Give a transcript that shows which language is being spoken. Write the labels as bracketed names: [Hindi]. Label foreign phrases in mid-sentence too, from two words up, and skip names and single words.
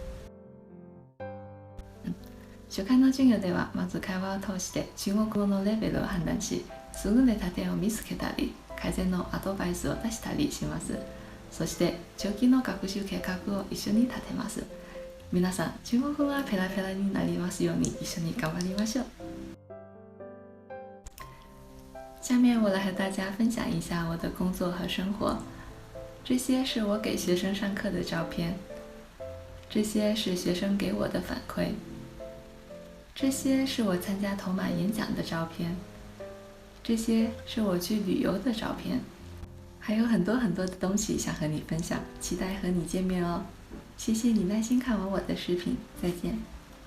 [Japanese] 初回の授業ではまず会話を通して中国語のレベルを判断し、優れた点を見つけたり、改善のアドバイスを出したりします。そして長期の学習計画を一緒に立てます。皆さん、中国語がペラペラになりますように一緒に頑張りましょう。 [Chinese] 下面我来和大家分享一下我的工作和生活。这些是我给学生上课的照片，这些是学生给我的反馈，这些是我参加头马演讲的照片，这些是我去旅游的照片，还有很多很多的东西想和你分享，期待和你见面哦。谢谢你耐心看完我的视频，再见。